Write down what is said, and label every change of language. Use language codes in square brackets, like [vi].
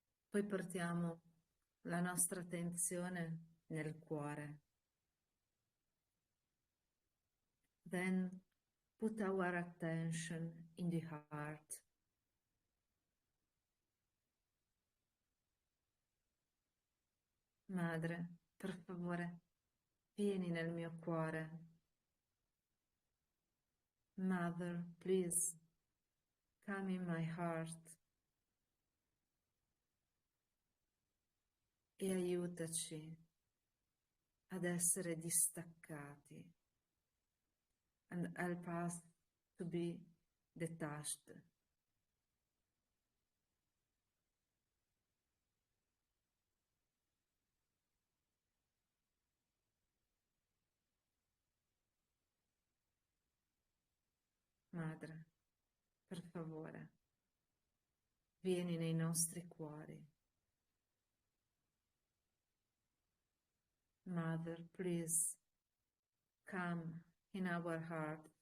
[it] Poi portiamo la nostra attenzione nel cuore. [en] Then put our attention in the heart. [it] Madre, per favore, vieni nel mio cuore. [en] Mother, please, come in my heart. [it] E aiutaci ad essere distaccati, [en] and help us to be detached. [it] Madre, per favore, vieni nei nostri cuori. [en] Mother, please come in our heart.